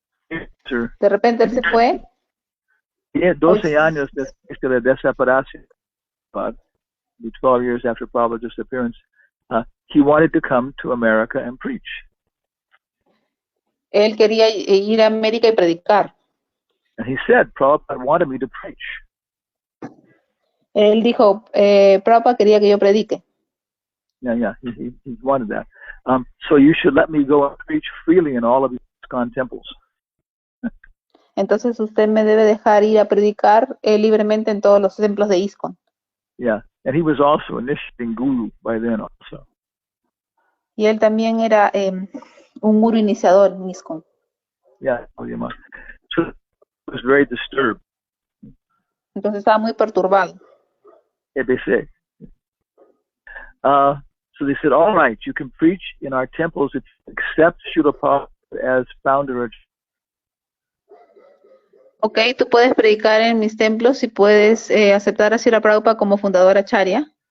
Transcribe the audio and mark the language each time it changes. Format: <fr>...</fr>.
<es>De repente él se fue.</es> <en>Yeah,</en> <es>12 años de desaparición,</es> <en>but 12 years after Prabhupada's disappearance, he wanted to come to America and preach.</en> <es>Él quería ir a América y predicar.</es> <en>And he said, Prabhupada wanted me to preach.</en> <es>Él dijo, Prabhupada quería que yo predique.</es> <en>Yeah, he wanted that. So you should let me go and preach freely in all of these ISKCON temples.</en> <es>Entonces usted me debe dejar ir a predicar libremente en todos los templos de ISKCON.</es> <en>Yeah, and he was also initiating guru by then also.</en> <es>Y él también era un guru iniciador en ISKCON.</es> <en>Yeah, so he was very disturbed.</en> <es>Entonces estaba muy perturbado.</es> <en>Yeah, they say. So they said, all right, you can preach in our temples except Srila Prabhupada as founder.</en> <es>Okay, tú puedes predicar en mis templos y puedes aceptar a Srila Prabhupada como fundador acharya.</es>